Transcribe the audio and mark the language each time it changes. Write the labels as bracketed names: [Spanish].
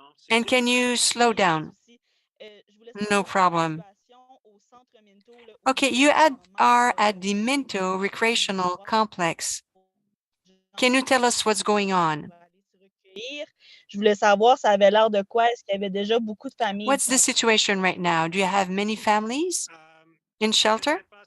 [English] And can you slow down? No problem. Okay, you are at the Minto Recreational Complex. Can you tell us what's going on? [French] Je voulais savoir ça avait l'air de quoi? Est-ce qu'il y avait déjà beaucoup de familles? [English] What's the situation right now? Do you have many families in shelter?